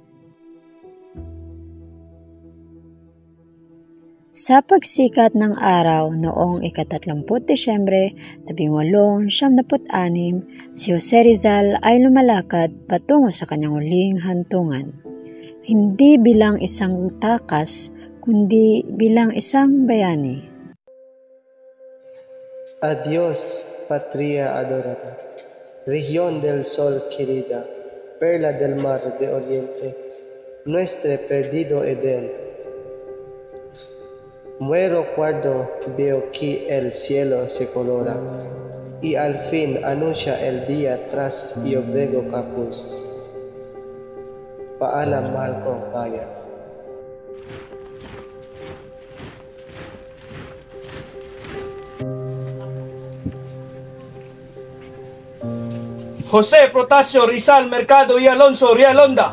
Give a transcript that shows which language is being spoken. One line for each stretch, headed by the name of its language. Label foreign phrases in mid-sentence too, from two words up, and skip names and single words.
Filipino: Sa pagsikat ng araw noong ika-30 Disyembre 1876, si Jose Rizal ay lumalakad patungo sa kanyang huling hantungan. Hindi bilang isang takas, kundi bilang isang bayani.
Spanish: Adios, patria adorada, región del sol querida, perla del mar de oriente, nuestro perdido Edén. Muero cuando veo que el cielo se colora, y al fin anuncia el día tras Iobrego Capuz.
Filipino: Paalam, mahal kong bayan. Jose Protasio Rizal Mercado y Alonso Rialonda.